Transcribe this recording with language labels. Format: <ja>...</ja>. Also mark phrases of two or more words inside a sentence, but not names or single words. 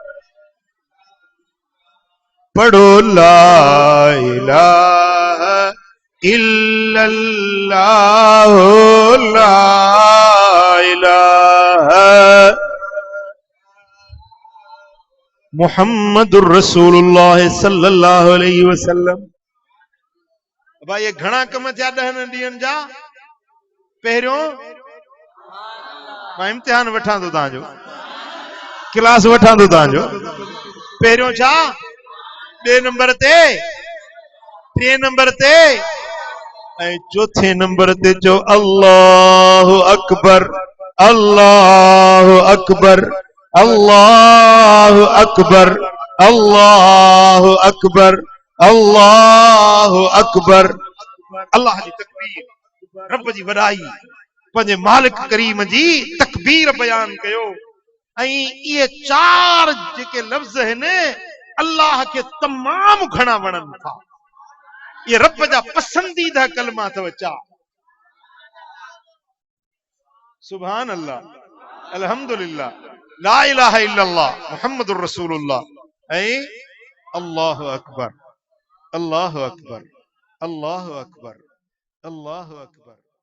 <ar>पढ़ो لا إله إلا الله لا إله محمد رسول الله صلى الله عليه وسلم.</ar> <sd>भाई ये घणा कम थिया 10 ॾींहंनि जा। पहिरियों मां इम्तिहान वठां थो तव्हांजो, क्लास वठां थो तव्हांजो। पहिरियों छा? 2 नंबर ते, 3 नंबर ते ऐं 4थे नंबर ते चो</sd> <ar>الله أكبر, الله أكبر, الله أكبر, الله أكبر, الله أكبر.</ar> <sd>अल्लाह जी तकबीर, रब जी वॾाई, पंहिंजे मालिक करीम जी तकबीर बयान कयो। ऐं इहे 4 जेके लफ़्ज़ आहिनि अल्लाह खे तमामु घणा वणनि था। ये रब जा पसंदीदा कलमा अथव 4।</sd> <ar>سبحان الله الحمد لله لا إله إلا الله محمد رسول الله ऐं الله أكبر, الله أكبر, الله أكبر, الله أكبر.</ar>